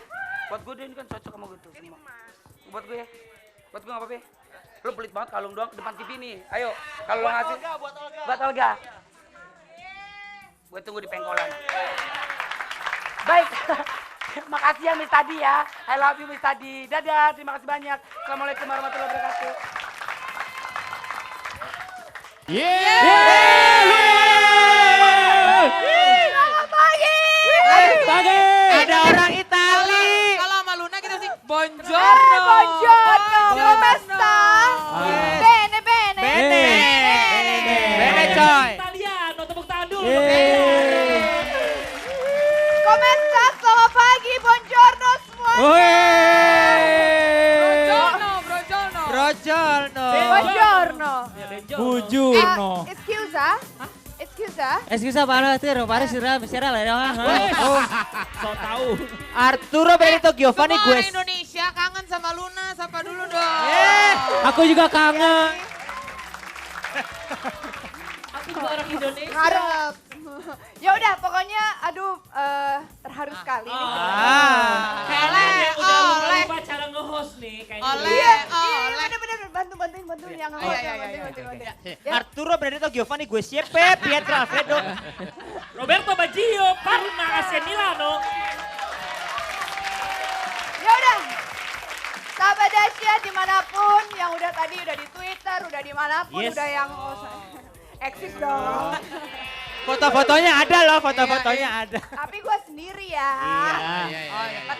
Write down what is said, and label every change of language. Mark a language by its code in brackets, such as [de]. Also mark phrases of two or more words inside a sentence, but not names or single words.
[id] Buat gue dia ini kan cocok sama gue tuh semua. Buat gue gak apa-apa. Lu pelit banget kalung doang depan TV nih. Ayo, kalau lo ngasih. Buat Olga. Gue tunggu di pengkolan. Baik, makasih ya Miss Tadi ya. [en] I love you Miss Tadi. [id] Dadah, terima kasih banyak. [ar] السلام عليكم ورحمة الله وبركاته. [id] Selamat pagi. Pagi. Ada orang Itali. Kalau sama Luna kita sih Buongiorno. [it] Buongiorno. Come sta? Bene, bene. Bene coy. Italiano, [id] tepuk tangan dulu. [it] Come sta? [id] Selamat pagi. Buongiorno semuanya. Brojolno. [it] Buongiorno. Bujurno. Excusa. Scusa pare sera lah dong. [id] So tahu. Arturo Benito Giovanni Semua Gues. Indonesia kangen sama Luna, sapa dulu dong. Aku juga kangen. Aku juga orang Indonesia. Harap. Ya udah, pokoknya aduh terharu sekali nih. Udah lupa cara nge-host nih kayaknya. Iya, bener-bener bantuin yang nge-host. Ya. Arturo Benito Giovanni Gues. Pietro Alfredo. Roberto Baggio, Parma AC Milano. Ya udah, sahabat dahsyat dimanapun yang udah tadi udah di Twitter, udah dimanapun, Yes. udah yang eksis dong. Foto-fotonya ada loh, foto-fotonya ada. Tapi gue sendiri ya. Kata